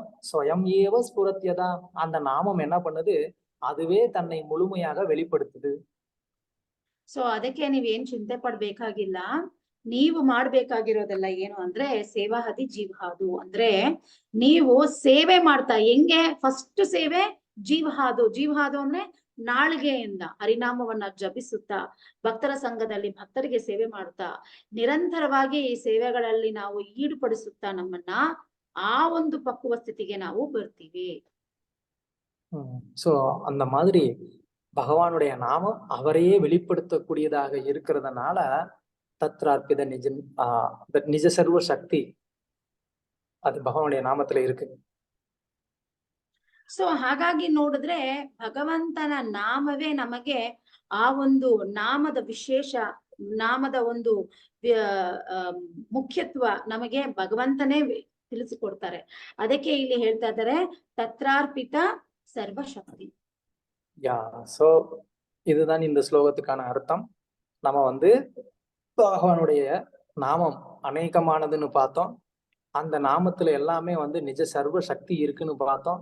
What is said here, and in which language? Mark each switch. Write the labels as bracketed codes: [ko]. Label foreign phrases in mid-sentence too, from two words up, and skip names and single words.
[sa] स्वयम् एव स्फुरत्यदः. [ta] அந்த நாமம் என்ன பண்ணுது? அதுவே தன்னை முழுமையாக வெளிப்படுத்துது. [kn] ಸೊ ಅದಕ್ಕೆ ನೀವೇನ್ ಚಿಂತೆ ಪಡ್ಬೇಕಾಗಿಲ್ಲ. ನೀವು ಮಾಡ್ಬೇಕಾಗಿರೋದೆಲ್ಲ ಏನು ಅಂದ್ರೆ ಸೇವಾಹದಿ ಜೀವಹಾದು. ಅಂದ್ರೆ ನೀವು ಸೇವೆ ಮಾಡ್ತಾ ಹೆಂಗೆ ಫಸ್ಟ್ ಸೇವೆ ಜೀವಹಾದು. ಜೀವಹಾದು ಅಂದ್ರೆ ನಾಳಿಗೆಯಿಂದ ಹರಿನಾಮವನ್ನ ಜಪಿಸುತ್ತಾ ಭಕ್ತರ ಸಂಘದಲ್ಲಿ ಭಕ್ತರಿಗೆ ಸೇವೆ ಮಾಡ್ತಾ ನಿರಂತರವಾಗಿ ಈ ಸೇವೆಗಳಲ್ಲಿ ನಾವು ಈಡುಪಡಿಸುತ್ತಾ ನಮ್ಮನ್ನ ಆ ಒಂದು ಪಕ್ವ ಸ್ಥಿತಿಗೆ ನಾವು ಬರ್ತೀವಿ. [ta] சோ அந்த மாதிரி பகவானுடைய நாமம் அவரையே வெளிப்படுத்தக்கூடியதாக இருக்கிறதுனால [sa] तत्रार्पित निज सर्व शक्ति [ta] அது பகவானுடைய நாமத்துல இருக்கு. [kn] ಸೊ ಹಾಗಾಗಿ ನೋಡಿದ್ರೆ ಭಗವಂತನ ನಾಮವೇ ನಮಗೆ ಆ ಒಂದು ನಾಮದ ವಿಶೇಷ, ನಾಮದ ಒಂದು ಮುಖ್ಯತ್ವ ನಮಗೆ ಭಗವಂತನೇ ತಿಳಿಸಿಕೊಡ್ತಾರೆ. ಅದಕ್ಕೆ ಇಲ್ಲಿ ಹೇಳ್ತಾ ಇದ್ದಾರೆ [sa] तत्रार्पित सर्वशक्ति. [ta] சோ இதுதான் இந்த ஸ்லோகத்துக்கான அர்த்தம். நம்ம வந்து பகவானுடைய நாமம் அநேகமானதுன்னு பார்த்தோம். அந்த நாமத்துல எல்லாமே வந்து நிஜ சர்வ சக்தி இருக்குன்னு பார்த்தோம்.